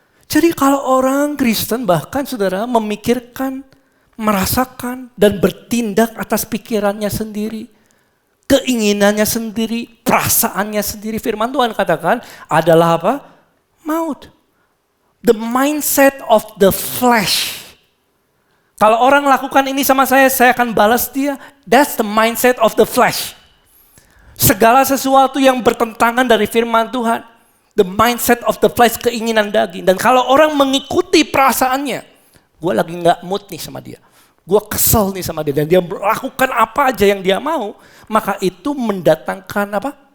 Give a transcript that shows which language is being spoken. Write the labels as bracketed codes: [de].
[id] Jadi kalau orang Kristen bahkan saudara memikirkan, merasakan dan bertindak atas pikirannya sendiri, keinginannya sendiri, perasaannya sendiri, firman Tuhan katakan adalah apa? Maut. [en] The mindset of the flesh. [id] Kalau orang lakukan ini sama saya akan balas dia. [en] That's the mindset of the flesh. [id] Segala sesuatu yang bertentangan dari firman Tuhan. [en] The mindset of the flesh, [id] keinginan daging. Dan kalau orang mengikuti perasaannya, gue lagi gak mood nih sama dia. Gue kesel nih sama dia. Dan dia melakukan apa aja yang dia mau. Maka itu mendatangkan apa?